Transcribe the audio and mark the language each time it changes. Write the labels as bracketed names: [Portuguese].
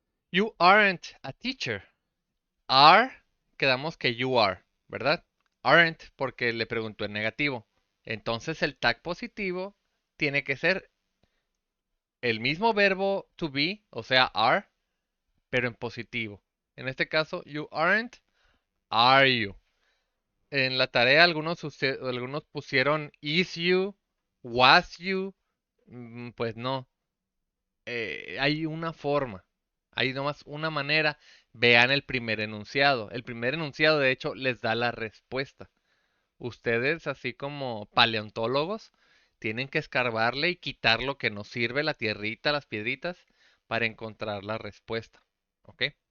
[English] You aren't a teacher. Are, [Spanish] quedamos que [English] you are, [Spanish] ¿verdad? Aren't porque le preguntó en negativo. Entonces el tag positivo tiene que ser el mismo verbo to be, o sea, are, pero en positivo. En este caso, [English] you aren't are you. [Spanish] En la tarea algunos pusieron [English] is you, was you. [Spanish] Pues no, hay una forma, hay nomás una manera. Vean el primer enunciado. El primer enunciado, de hecho, les da la respuesta. Ustedes, así como paleontólogos, tienen que escarbarle y quitar lo que nos sirve, la tierrita, las piedritas, para encontrar la respuesta. ¿Ok?